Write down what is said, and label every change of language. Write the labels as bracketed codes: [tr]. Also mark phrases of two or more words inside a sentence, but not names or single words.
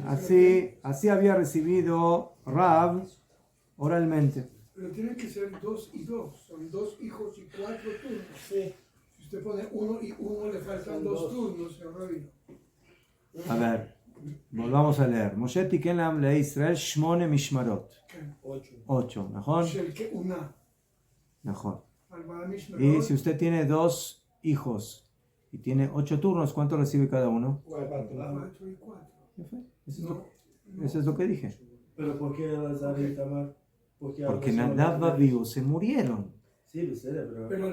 [es] Así había recibido Rav oralmente. Pero tienen que ser 2 y 2. Son 2 hijos y 4 turnos. Sí. Si usted pone 1 y 1, le faltan 2 turnos, señor rabino. A ver, volvamos a leer. [he] משה תיקן להם לישראל שמונה משמרות. 8, נכון? [es] Najón. Y si usted tiene 2 hijos y tiene 8 turnos, ¿cuánto recibe cada uno? 4 y 4. Eso es lo que dije. ¿Pero por qué Elazar y Itamar? Porque Nadav y Abiú se murieron. Sí, pero